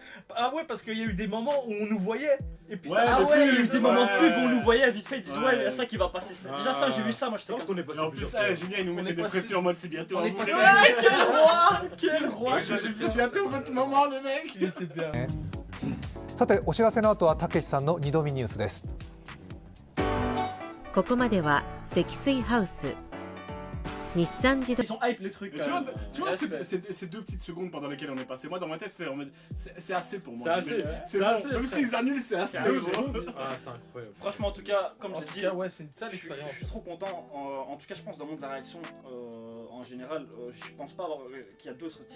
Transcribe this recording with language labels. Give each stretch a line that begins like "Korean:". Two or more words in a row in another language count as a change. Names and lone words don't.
French: Ah ouais, parce qu'il y a eu des moments où on nous voyait. Et puis Ouais, ça. Ah les ouais, il y a eu pubs, des moments de ouais. pub où on nous voyait vite fait, ils disaient Ouais. ouais, il y a ça qui va passer. Déjà ça, j'ai vu ça, moi j'étais C'est vrai comme qu'on est passé Et en plus, plusieurs fois. Julien, il nous On mettait est des passé- pressions en mode c'est bientôt. on à est vous, passé- les mecs. quel roi! Quel roi! Ouais, c'est bientôt votre moment, les mecs. Il était bien.
Japanese: さてお知らせの後はたけしさんの2度見ニュースです。ここまでは積水ハウス日産自動
French: Ils sont hype les trucs. Mais tu vois, Respect. ces 2 petites secondes pendant lesquelles on est passé, moi dans ma tête c'était en mode c'est assez pour moi. C'est assez, Mais c'est bon. assez, Même frère. s'ils annulent, c'est assez. Ah, gros. c'est incroyable. Franchement, en tout cas, comme En je tout dis, cas, ouais, c'est une sale je suis expérience. trop content. En tout cas, je pense dans le monde de la réaction, en général, je pense pas qu'il y a d'autres types.